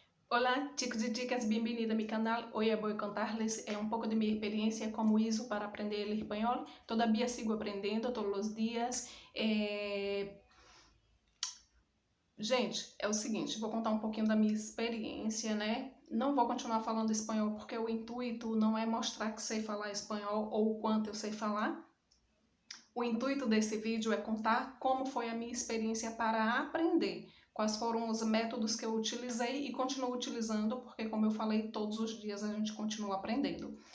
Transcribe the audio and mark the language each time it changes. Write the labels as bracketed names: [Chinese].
[Portuguese] Olá, [Spanish] chicos e chicas, [Portuguese] bem-vindos [Spanish] a mi canal. Hoy voy a contarles un poco de mi experiencia como hizo para aprender el español. Todavía sigo aprendiendo [Portuguese] todos os dias. Gente, é o seguinte, vou contar um pouquinho da minha experiência, né? Não vou continuar falando espanhol porque o intuito não é mostrar que sei falar espanhol ou o quanto eu sei falar. O intuito desse vídeo é contar como foi a minha experiência para aprender, quais foram os métodos que eu utilizei e continuo utilizando, porque como eu falei, todos os dias a gente continua aprendendo.